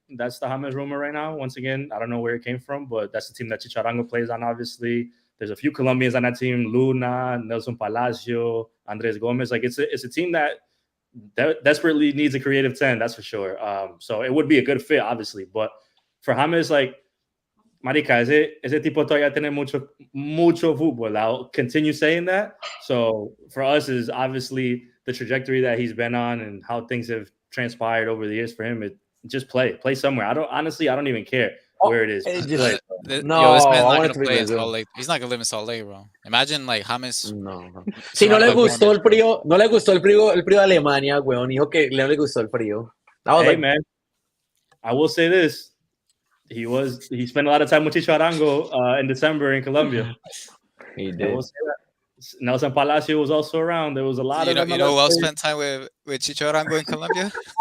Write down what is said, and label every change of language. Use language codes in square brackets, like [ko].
[en] That's the James rumor right now. Once again, I don't know where it came from, but that's the team that Chicharango plays on, obviously. There's a few Colombians on that team: Luna, Nelson Palacio, Andres Gomez. Like it's a team that desperately needs a creative 10, that's for sure. So it would be a good fit, obviously. But for James, like, [es] marica, ese tipo todavía tiene mucho fútbol. [en] I'll continue saying that. So for us is obviously the trajectory that he's been on and how things have transpired over the years for him. Just play somewhere. I don't even care where it is. This man's not gonna play in Salt Lake. He's not gonna live in Salt Lake, bro. Imagine like James. No. [es] Si no le gustó el frío, el frío de Alemania, weón. Dijo que no le gustó el frío. [en] Hey, man, I will say this. He spent a lot of time with Chicho Arango in December in Colombia. He did. Nelson Palacio was also around. There was a lot of. You know who else spent time with Chicho Arango in Colombia?